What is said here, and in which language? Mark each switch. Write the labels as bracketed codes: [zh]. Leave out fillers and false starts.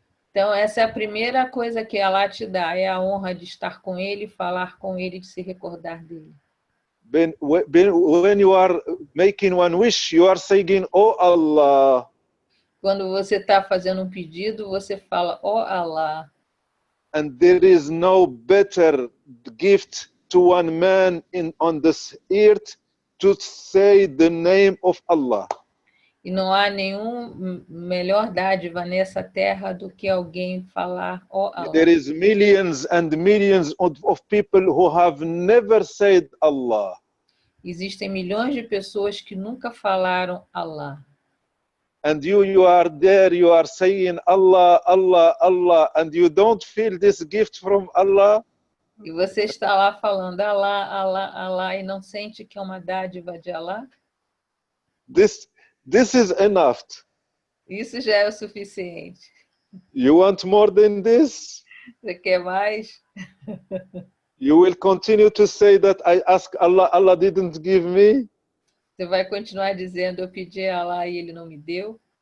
[pt] Então essa é a primeira coisa que Allah te dá, é a honra de estar com ele, falar com ele, de se recordar dele. [en] When you are making one wish, you are saying, "Oh Allah." [pt] Quando você está fazendo um pedido, você fala, "Oh Allah." [en] And there is no better gift to one man on this earth to say the name of Allah. [pt] E não há nenhum melhor dádiva nessa terra do que alguém falar, "Oh Allah." [en] There is millions and millions of people who have never said Allah. [pt] Existem milhões de pessoas que nunca falaram Allah. [en] And you are there, you are saying Allah, Allah, Allah, and you don't feel this gift from Allah? [pt] E você está lá falando Allah, Allah, Allah, e não sente que é uma dádiva de Allah? [en] This is enough. [pt] Isso já é o suficiente. [en] You want more than this? [pt] Você quer mais? [en] You will continue to say that I asked Allah, Allah didn't give me? [pt] Você vai continuar dizendo, eu pedi a Allah e ele não me deu?